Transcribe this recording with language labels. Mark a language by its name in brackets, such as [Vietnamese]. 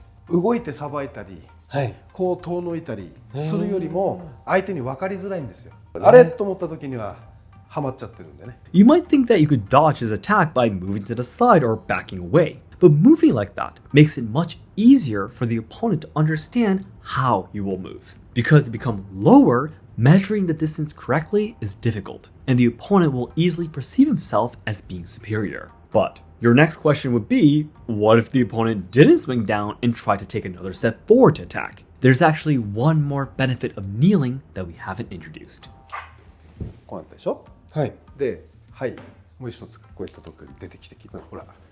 [Japanese] 動いてさばいたり、こう遠のいたりするよりも相手に分かりづらいんですよ。あれと思った時にはハマっちゃってるんでね。 [English] You might think that you could dodge his attack by moving to the side or backing away, but moving like that makes it much easier for the opponent to understand how you will move. Because to become lower, measuring the distance correctly is difficult, and the opponent will easily perceive himself as being superior. But your next question would be, what if the opponent didn't swing down and try to take another step forward to attack? There's actually one more benefit of kneeling that we haven't introduced. [Japanese] こうなったでしょ。で、もう一つこういったところに出てきてほら。